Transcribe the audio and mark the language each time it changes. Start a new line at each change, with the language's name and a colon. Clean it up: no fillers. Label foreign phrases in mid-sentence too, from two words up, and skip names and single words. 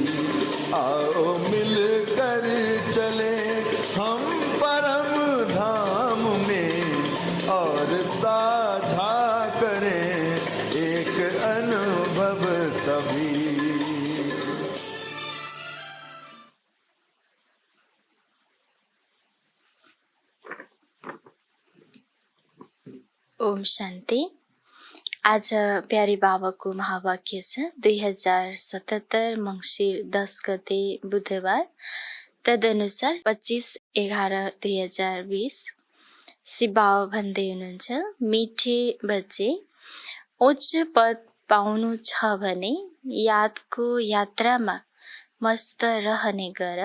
Hindi: आओ मिलकर चले हम परम धाम में और साझा करें एक अनुभव सभी। ओम शान्ति।
Nepali: आज प्यारे बाबाको महावाक्य छ 2077 मङ्सिर 10 गते बुधबार, तदनुसार 25/11/2020। शिव बाबा भन्दै हुनुहुन्छ, मिठे बच्चे, उच्च पद पाउनु छ भने यादको यात्रामा मस्त रहने गर।